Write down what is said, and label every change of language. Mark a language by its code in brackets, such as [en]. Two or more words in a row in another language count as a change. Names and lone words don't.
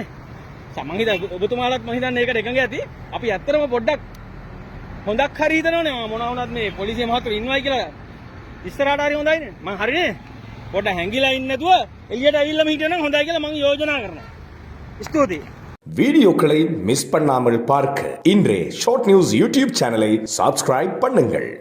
[si] මම හිතන්නේ ඔබතුමාලත් මම හිතන්නේ ඒකට එකඟ ඇති. අපි ඇත්තටම පොඩ්ඩක් හොඳක් හරි හිතනවනේ මොනවා වුණත් මේ පොලිසිය මහත්තුරු ඉන්නවයි කියලා ඉස්සරහට හරි හොඳයිනේ. මං හරිනේ. පොඩ්ඩක් හැංගිලා ඉන්නේ නැතුව එළියට ඇවිල්ලාම හිටියනම් හොඳයි කියලා මම යෝජනා කරනවා. ස්තුතියි. [ta] வீடியோக்களை மிஸ் பண்ணாமல் பார்க்க இன்றே ஷார்ட் நியூஸ் [en] YouTube channel subscribe [ta] பண்ணுங்கள்.